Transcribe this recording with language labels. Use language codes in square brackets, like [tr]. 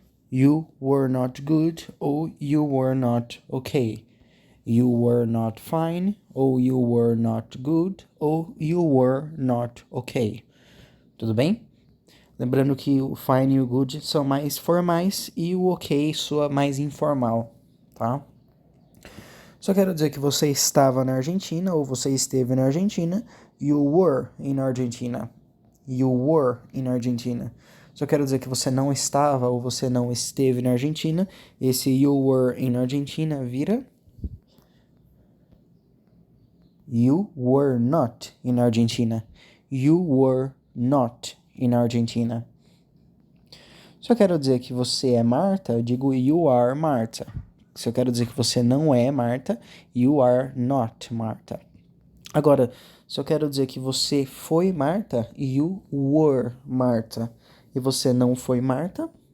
[en] You were not good, [pt] ou [en] you were not okay. You were not fine, [pt] ou [en] you were not good, ou you were not okay. [pt] Tudo bem? Lembrando que o fine e o good são mais formais e o ok soa mais informal, tá? Só quero dizer que você estava na Argentina ou você esteve na Argentina. [en] You were in Argentina. You were in Argentina. [pt] Só quero dizer que você não estava ou você não esteve na Argentina. Esse [en] you were in Argentina [pt] vira [en] you were not in Argentina. You were not in Argentina. [pt] Se eu quero dizer que você é Marta, eu digo [en] you are Marta. [pt] Se eu quero dizer que você não é Marta, [en] you are not Marta. [pt] Agora, se eu quero dizer que você foi Marta, [en] you were Marta. [pt] E você não foi Marta?